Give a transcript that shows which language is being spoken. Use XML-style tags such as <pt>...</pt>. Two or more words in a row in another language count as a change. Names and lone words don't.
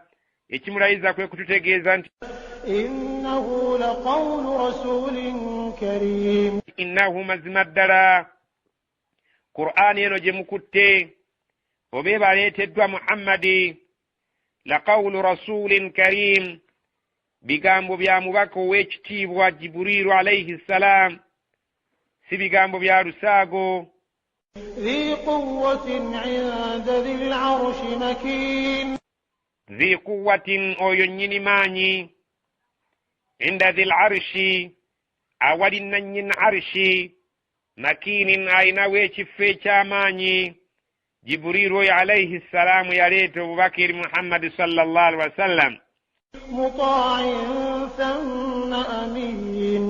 <lg>ekimulayiza kwe kututegeeza nti</lg> <ar>إنه لقول رسول كريم,</ar> <lg>innahu mazima ddala Qur'ani eno gye mukutte oba ebaleeteddwa Muhammadi</lg> <ar>لقول رسول كريم</ar> <lg>bigambo bya mubaka ow'ekitiibwa Jibrilu</lg> <ar>عليه السلام</ar> <lg>si bigambo bya lusaago.</lg> <ar>ذي قوة عند ذي العرش مكين ذي قوة</ar> <lg>oyo nnyini maanyi inda</lg> <ar>ذي العرش</ar> <lg>awali nannyini arshi makinin ayinawo ekifo eky'amaanyi. Jibrilu oyo</lg> <ar>عليه السلام</ar> <lg>yaleeta obubaka eri Muhammadi</lg> <ar>صلى الله عليه وسلم. مطاع ثم أمين,</ar>